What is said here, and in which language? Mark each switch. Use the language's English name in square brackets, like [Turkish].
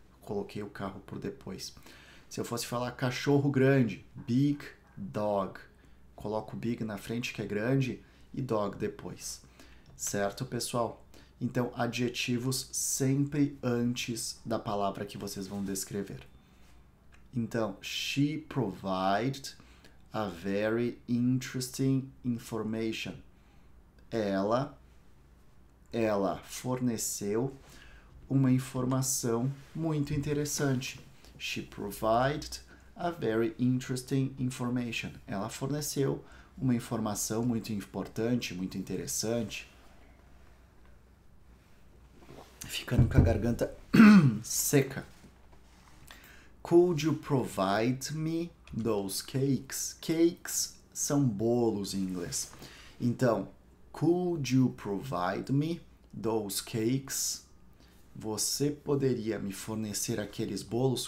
[Portuguese] Coloquei o carro por depois. Se eu fosse falar cachorro grande, big dog. Coloco big na frente, que é grande, e dog depois. Certo, pessoal? Então, adjetivos sempre antes da palavra que vocês vão descrever. [English] Então, she provided a very interesting information. [Portuguese] Ela forneceu uma informação muito interessante. [English] She provided a very interesting information. [Portuguese] Ela forneceu uma informação muito importante, muito interessante. Ficando com a garganta seca. [English] Could you provide me those cakes? [Portuguese] Cakes são bolos em inglês. [English] Então, could you provide me those cakes? [Portuguese] Você poderia me fornecer aqueles bolos?